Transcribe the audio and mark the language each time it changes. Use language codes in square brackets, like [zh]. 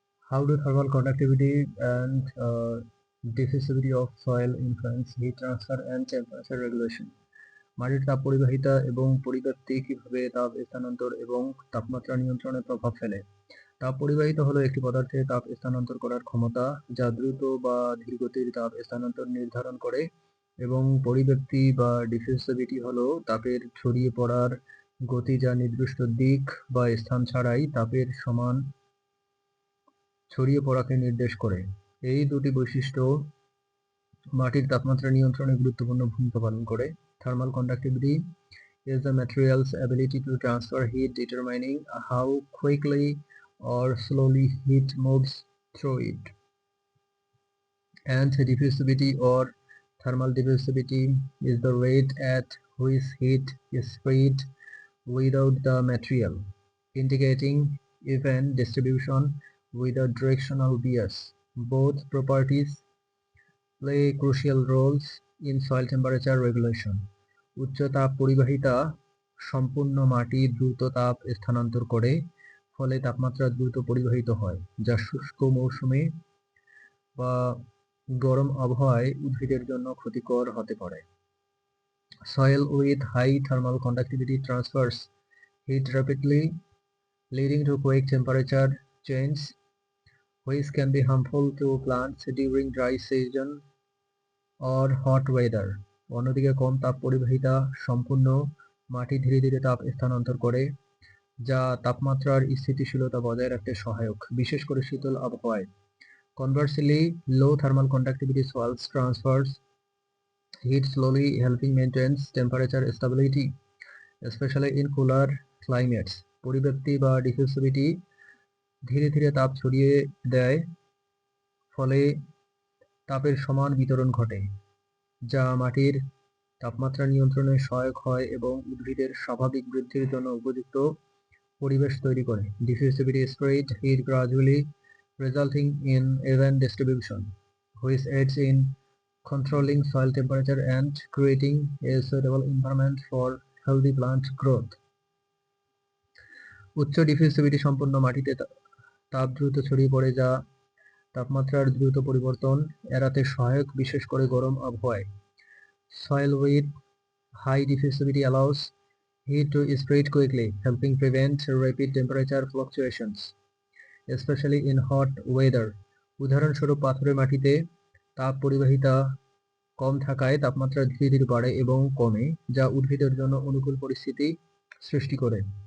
[en] How do thermal conductivity and diffusivity of soil influence heat transfer and temperature regulation? [bn] মাটির তাপ পরিবাহিতা এবং পরিব্যাপ্তি কিভাবে তাপ স্থানান্তর এবং তাপমাত্রা নিয়ন্ত্রণে প্রভাব ফেলে? তাপ পরিবাহিত হলো একটি পদার্থে তাপ স্থানান্তর করার ক্ষমতা যা দ্রুত বা ধীরগতির তাপ স্থানান্তর নির্ধারণ করে, এবং পরিব্যাপ্তি বা ডিফিউসিভিটি হলো তাপের ছড়িয়ে পড়ার গতি যা নির্দিষ্ট দিক বা স্থান ছাড়াই তাপের সমান ছড়িয়ে পড়াকে নির্দেশ করে। এই দুটি বৈশিষ্ট্য মাটির তাপমাত্রা নিয়ন্ত্রণে গুরুত্বপূর্ণ ভূমিকা পালন করে। [en] Thermal conductivity is the material's ability to transfer heat, determining how quickly or slowly heat moves through it. And diffusivity or thermal diffusivity is the rate at which heat is spread without the material, indicating even distribution with a directional bias. Both properties play crucial roles in soil temperature regulation. [bn] উচ্চ তাপ পরিবাহিতা সম্পূর্ণ মাটি দ্রুত তাপ স্থানান্তর করে, ফলে তাপমাত্রা দ্রুত পরিবাহিত হয়, যা শুষ্ক মৌসুমে বা গরম আবহাওয়ায় উদ্ভিদের জন্য ক্ষতিকর হতে পারে। [en] Soil with high thermal conductivity transfers heat rapidly, leading to quick temperature change, which can be harmful to plants during dry season or hot weather. [bn] অন্যদিকে কম তাপ পরিবাহিতা সম্পূর্ণ মাটি ধীরে ধীরে তাপ স্থানান্তর করে, যা তাপমাত্রার স্থিতিশীলতা বজায় রাখতে সহায়ক, বিশেষ করে শীতল আবহাওয়ায়। [en] Conversely, low thermal conductivity soils transfers heat slowly, helping maintain temperature stability, especially in cooler climates. [bn] পরিব্যাপ্তি বা ডিফিউসিভিটি ধীরে ধীরে তাপ ছড়িয়ে দেয়, ফলে তাপের সমান বিতরণ ঘটে, যা মাটির তাপমাত্রা নিয়ন্ত্রণে সহায়ক হয় এবং উদ্ভিদের স্বাভাবিক বৃদ্ধির জন্য উপযুক্ত পরিবেশ তৈরি করে। [en] Diffusivity spreads heat gradually, resulting in even distribution, which aids in controlling soil temperature and creating a suitable environment for healthy plant growth. [bn] উচ্চ ডিফিউসিভিটি সম্পন্ন মাটিতে তাপ দ্রুত ছড়িয়ে পড়ে, যা তাপমাত্রার দ্রুত পরিবর্তন এড়াতে সহায়ক, বিশেষ করে গরম আবহাওয়ায়। [en] Soil with high diffusivity allows heat to spread quickly, helping prevent rapid temperature fluctuations, especially in hot weather. [bn] উদাহরণস্বরূপ, পাথুরে মাটিতে তাপ পরিবাহিতা কম থাকায় তাপমাত্রা ধীরে ধীরে বাড়ে এবং কমে, যা উদ্ভিদের জন্য অনুকূল পরিস্থিতি সৃষ্টি করে।